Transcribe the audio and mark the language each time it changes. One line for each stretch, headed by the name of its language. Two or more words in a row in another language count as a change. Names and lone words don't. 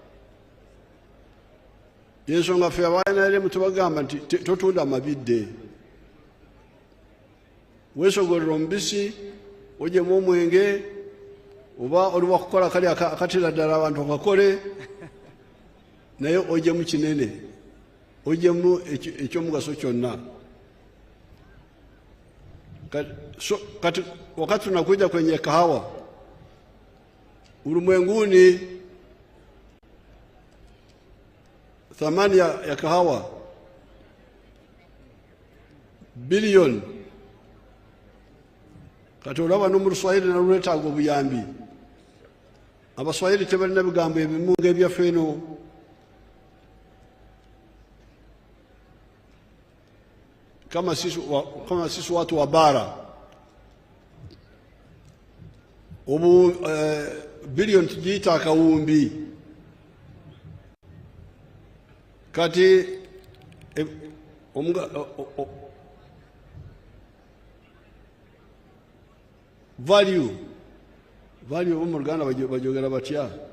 Ganda: Yensonga ffe abaNRM tubagamba nti totunda amabidde, weesogolera omubisi ogyemu omwenge oba oli wakukola kali akatera ddala abantu akakole, naye ogyemu kinene, ogyemu ekyomugaso kyonna.
Swahili: Kati wakati tunakuja kwenye kahawa, ulimwenguni thamani ya kahawa bilioni.
Ganda: Kati olaba no mu Luswayiri nalwetaaga obuyambi. Abaswayiri tebalina bigambo ebimu ng'ebyaffe eno.
Swahili: Kama sisi watu wa bara bilioni tujiita akawumbi.
Ganda: Kati value mu Luganda bajogera batya?